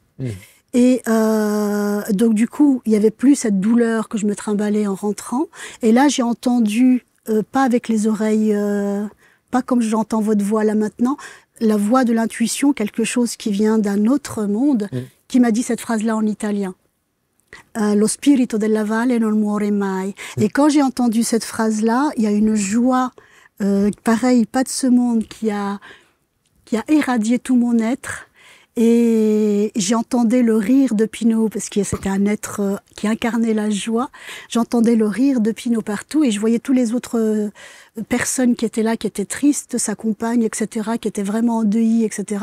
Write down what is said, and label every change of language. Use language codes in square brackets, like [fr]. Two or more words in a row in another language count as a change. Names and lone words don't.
[fr] Et donc du coup, il n'y avait plus cette douleur que je me trimballais en rentrant. Et là, j'ai entendu, pas avec les oreilles, pas comme j'entends votre voix là maintenant, la voix de l'intuition, quelque chose qui vient d'un autre monde, qui m'a dit cette phrase-là en italien. [it] Lo spirito della valle non muore mai. [fr] Et quand j'ai entendu cette phrase-là, il y a une joie, pareil, pas de ce monde, qui a irradié tout mon être. Et j'entendais le rire de Pinot, parce que c'était un être qui incarnait la joie. J'entendais le rire de Pinot partout et je voyais tous les autres personnes qui étaient là, qui étaient tristes, sa compagne, etc., qui étaient vraiment endeuillées, etc.